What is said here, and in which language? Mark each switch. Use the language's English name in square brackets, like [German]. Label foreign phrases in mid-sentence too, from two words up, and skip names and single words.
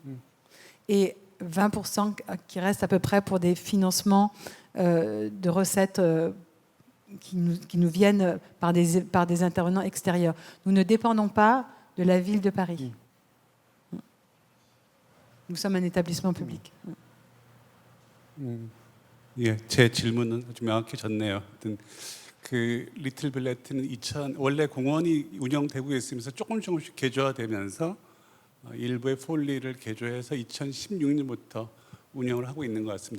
[French] Et 20% qui reste à peu près pour des financements de recettes qui nous viennent par des intervenants extérieurs. Nous ne dépendons pas de la ville de Paris. Nous sommes un établissement public. [Korean] 예, 제 질문은 아주 명확해졌네요. 그 리틀 빌레트는 원래 공원이 운영되고 있으면서 조금씩 개조화되면서 일부의 폴리를 개조해서 2016년부터 운영을 하고 있는 것 같습니다.